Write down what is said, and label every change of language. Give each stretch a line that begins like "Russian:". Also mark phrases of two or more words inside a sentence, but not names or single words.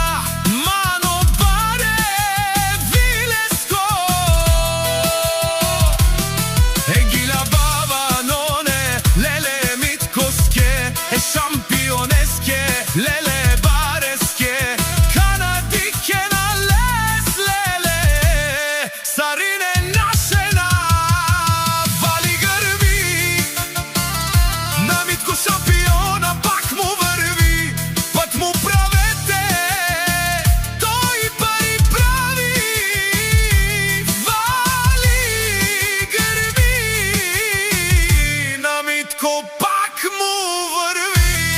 Romany: Мано баре вилеско, егила бава ноне, леле Миткоске, е шампионеске, леле бареске. Канадике на лес, леле, сарине нашена.
Bulgarian: Вали грми на Митко шампиона, пак му върви, път му правете, той пари прави. Вали грми на Митко, пак му върви.